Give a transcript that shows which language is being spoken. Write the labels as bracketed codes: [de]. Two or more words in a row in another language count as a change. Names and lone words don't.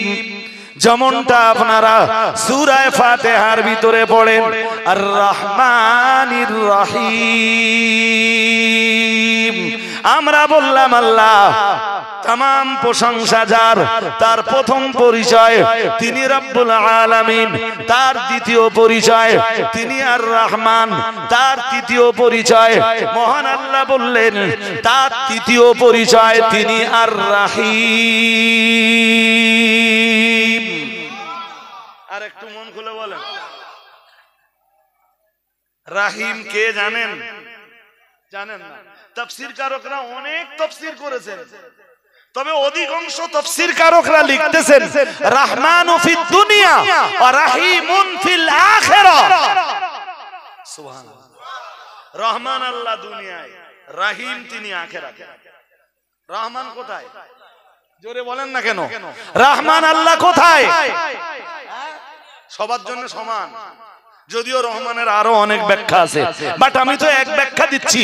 [bn] যেমনটা আপনারা সূরা ফাতিহার ভিতরে পড়েন, [ar] الرحمن الرحيم. [bn] আমরা বললাম আল্লাহ তামাম প্রশংসা যার, তার প্রথম পরিচয় তিনি [ar] رب العالمين, [bn] তার দ্বিতীয় পরিচয় তিনি [ar] الرحمن, [bn] তার তৃতীয় পরিচয় মহান আল্লাহ বললেন, তার তৃতীয় পরিচয় তিনি [ar] الرحيم. [bn] আর একটু মন খুলে বলেন, রাহিম কে জানেন? জানেন না? তাফসীরকারকরা অনেক তাফসীর করেছেন, তবে অধিকাংশ তাফসীরকারকরা লিখতেছেন [ar] رحمن في الدنيا ورحيم في الآخرة. [bn] সুবহানাল্লাহ। রহমান আল্লাহ দুনিয়ায়, রহিম তিনি আখিরাতে। রহমান কোথায়? জোরে বলেন না কেন? রহমান আল্লাহ কোথায়? সবার জন্য সমান, যদিও রহমানের আরো অনেক ব্যাখ্যা আছে, বাট আমি তো এক ব্যাখ্যা দিচ্ছি।